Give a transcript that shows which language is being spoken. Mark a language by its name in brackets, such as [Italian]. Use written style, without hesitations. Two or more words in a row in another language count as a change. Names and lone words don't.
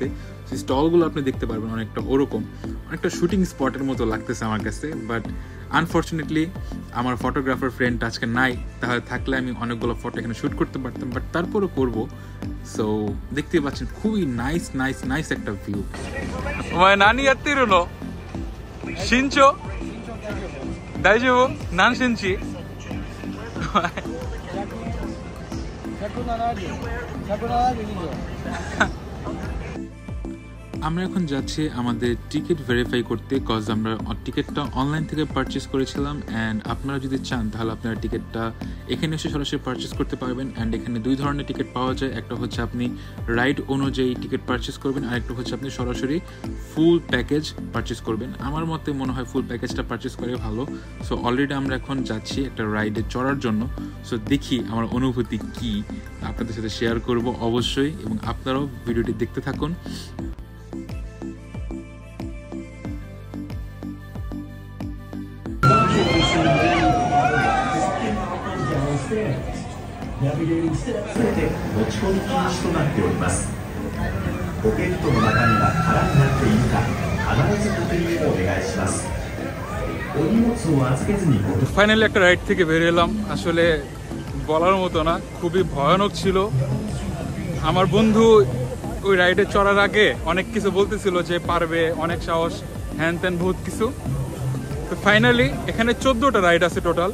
[Bangla] সেই স্টলগুলো আপনি দেখতে পারবেন অনেকটা ওরকম, অনেকটা [English] shooting spotের [Bangla] মতো লাগতেছে আমার কাছে। [English] but unfortunately [Bangla] আমার [English] photographer friend [Bangla] আজকে নাই, তাহলে থাকলে আমি অনেকগুলো ফটো এখানে শ্যুট করতে পারতাম, বাট তারপরও করবো। সো দেখতেই পাচ্ছেন খুবই নাইস একটা ভিউ। [Japanese] 何やってるの？身長？大丈夫？何センチ 170以上。 [Bangla] আমরা এখন যাচ্ছি আমাদের [English] ticket verify [Bangla] করতে, কজ আমরা টিকিটটা অনলাইন থেকে পারচেস করেছিলাম। অ্যান্ড আপনারা যদি চান তাহলে আপনারা টিকিটটা এখানে এসে সরাসরি পারচেস করতে পারবেন। অ্যান্ড এখানে দুই ধরনের টিকিট পাওয়া যায়, একটা হচ্ছে আপনি রাইড অনুযায়ী টিকিট পারচেস করবেন, আর একটা হচ্ছে আপনি সরাসরি [English] full package purchase [Bangla] করবেন। আমার মতে মনে হয় [English] full packageটা purchase [Bangla] করে ভালো। [English] so already [Bangla] আমরা এখন যাচ্ছি একটা রাইডে চড়ার জন্য। সো দেখি আমার অনুভূতি কি, আপনাদের সাথে শেয়ার করব অবশ্যই, এবং আপনারাও ভিডিওটি দেখতে থাকুন। [Japanese] ナビゲートして全て持ち込み禁止となっております。ポケットの中身が空になっているか必ず確認をお願いします。お荷物を預けずにご。 [Bangla] ফাইনালি একটা রাইড থেকে বেরিয়ে এলাম। আসলে বলার মতো না, খুবই ভয়ানক ছিল। আমার বন্ধু ওই রাইডে চড়ার আগে অনেক কিছু বলতেছিল যে পারবে, অনেক সাহস, হ্যান ত্যান বহুত কিছু। তো ফাইনালি এখানে 14টা রাইড আছে টোটাল।